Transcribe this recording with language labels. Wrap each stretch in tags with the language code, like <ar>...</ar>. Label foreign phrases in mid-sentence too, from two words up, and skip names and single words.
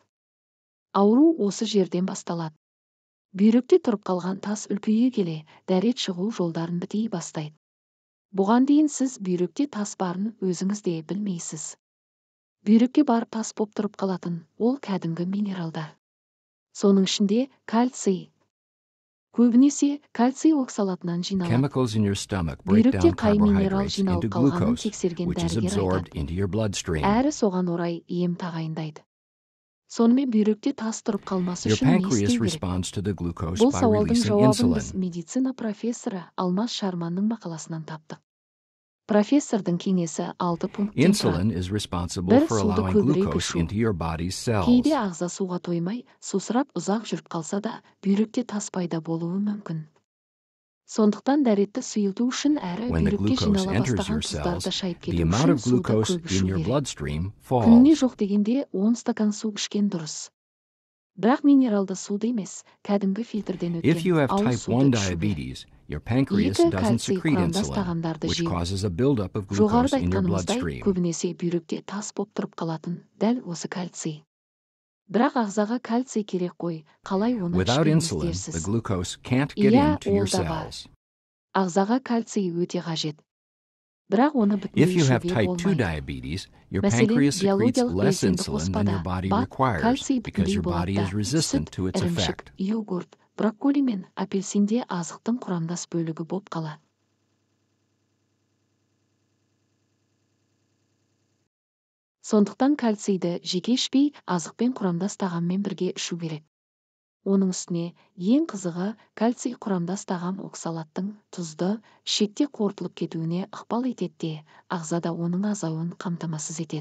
<kk>Ауру осы жерден басталады. Бүйректе тұрып қалған тас үлкейе келе, дәрет шығу жолдарын бітей бастайды. Бұған дейін сіз бүйректе тас барын өзіңіз де білмейсіз. Бүйрекке барып тас боп тұрып қалатын, ол кәдімгі минералдар. Соның ішінде кальций. Көбінесе кальций оксалатынан жиналады.</kk> <en>Chemicals in your stomach break</en> <kk>Бүйректе</kk> <en>down</en> <kk>қай минерал</kk> <en>carbohydrates</en> <kk>жиналып</kk> <en>into</en> <kk>қалғанын</kk> <en>glucose,</en> <kk>тексерген</kk> <en>which is</en> <kk>дәрігер</kk> <en>absorbed</en> <kk>айтады.</kk> <en>into your bloodstream.</en> <kk>Әрі соған орай ем тағайындайды. Сонымен бүйректе тас тұрып қалмасы</kk> <en>Your</en> <kk>үшін не</kk> <en>pancreas</en> <kk>істеу керек?</kk> <en>responds to the glucose</en> <kk>Бұл</kk> <en>by</en> <kk>сауалдың</kk> <en>releasing</en> <kk>жауабын біз</kk> <en>insulin.</en> <kk>медицина профессоры Алмаз Шарманның мақаласынан таптық. Профессордың кеңесі 6 пункттен тұрады.</kk> <en>Insulin is responsible</en> <kk>Бір,</kk> <en>for</en> <kk>суды</kk> <en>allowing</en> <kk>көбірек</kk> <en>glucose</en> <kk>ішу.</kk> <en>into your body's cells.</en> <kk>Кейде ағза суға тоймай, сусырап ұзақ жүріп қалса да, бүйректе тас пайда болуы мүмкін. Сондықтан дәретті сұйылту үшін әрі</kk> <en>When the</en> <kk>бүйрекке</kk> <en>glucose</en> <kk>жинала</kk> <en>enters</en> <kk>бастаған</kk> <en>your cells,</en> <kk>тұздарды шайып</kk> <en>the</en> <kk>кету</kk> <en>amount</en> <kk>үшін</kk> <en>of</en> <kk>суды</kk> <en>glucose</en> <kk>көп</kk> <en>in</en> <kk>ішу</kk> <en>your</en> <kk>керек.</kk> <en>bloodstream</en> <kk>Күніне</kk> <en>falls.</en> <kk>жоқ дегенде 10 стакан су ішкен дұрыс. Бірақ минералды суды емес, кәдімгі фильтрден</kk> <en>If you</en> <kk>өткен</kk> <en>have</en> <kk>ауыз</kk> <en>type</en> <kk>суды</kk> <en>1</en> <kk>ішу керек.</kk> <en>diabetes, your pancreas</en> <kk>Екі,</kk> <en>doesn't</en> <kk>кальций</kk> <en>secrete</en> <kk>құрамдас</kk> <en>insulin,</en> <kk>тағамдарды</kk> <en>which</en> <kk>жеу.</kk> <en>causes a buildup of glucose</en> <kk>Жоғарыда</kk> <en>in your</en> <kk>айтқанымыздай,</kk> <en>bloodstream.</en> <kk>көбінесе бүйректе тас боп тұрып қалатын, дәл осы кальций. Бірақ ағзаға кальций керек қой, қалай оны</kk> <en>Without</en> <kk>ішпейміз</kk> <en>insulin, the</en> <kk>дерсіз.</kk> <en>glucose can't get</en> <kk>Иә,</kk> <en>into your</en> <kk>ол да бар.</kk> <en>cells.</en> <kk>Ағзаға кальций өте қажет. Бірақ оны</kk> <en>If</en> <kk>бүтіндей</kk> <en>you have</en> <kk>ішуге</kk> <en>type 2</en> <kk>болмайды.</kk> <en>diabetes, your</en> <kk>Мәселен,</kk> <en>pancreas secretes</en> <kk>биологиялық</kk> <en>less</en> <kk>белсенді</kk> <en>insulin than your</en> <kk>қоспада</kk> <en>body</en> <kk>бак,</kk> <en>requires</en> <kk>кальций</kk> <en>because</en> <kk>бүтіндей</kk> <en>your body</en> <kk>болады</kk> <en>is</en> <kk>да.</kk> <en>resistant</en> <kk>Сүт,</kk> <en>to its</en> <kk>ірімшік,</kk> <en>effect.</en> <kk>йогурт, брокколи мен апельсинде азықтың құрамдас бөлігі боп қалады. Сондықтан кальцийді жеке ішпей, азықпен құрамдас тағаммен бірге ішу керек. Оның үстіне, ең қызығы, кальций құрамдас тағам оксалаттың тұзды, ішекте қорытылып кетуіне ықпал етеді де, ағзада оның азаюын қамтамасыз етеді.</kk>